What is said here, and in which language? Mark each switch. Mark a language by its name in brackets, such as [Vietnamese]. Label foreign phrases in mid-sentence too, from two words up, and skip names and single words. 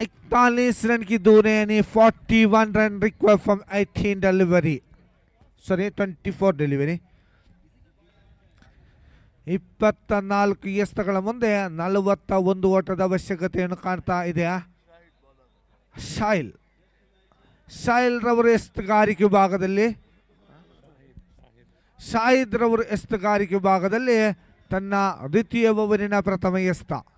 [Hindi] 48 रन की दूर है, यानी 41 [English] run required from 18 delivery, sorry 24 delivery. [Kannada] 24 ಎಸೆತಗಳ ಮುಂದೆ 41 ಓಟದ ಅವಶ್ಯಕತೆಯನ್ನು ಕಾಣ್ತಾ ಇದೆ. ಶಾಹಿಲ್ ರವರು ಎಸೆತಗಾರಿಕೆ ವಿಭಾಗದಲ್ಲಿ ಶಾಹಿದ್ ರವರು ಎಸೆತಗಾರಿಕೆ ವಿಭಾಗದಲ್ಲಿ ತನ್ನ ದ್ವಿತೀಯ ಓವರಿನ ಪ್ರಥಮ ಎಸೆತ.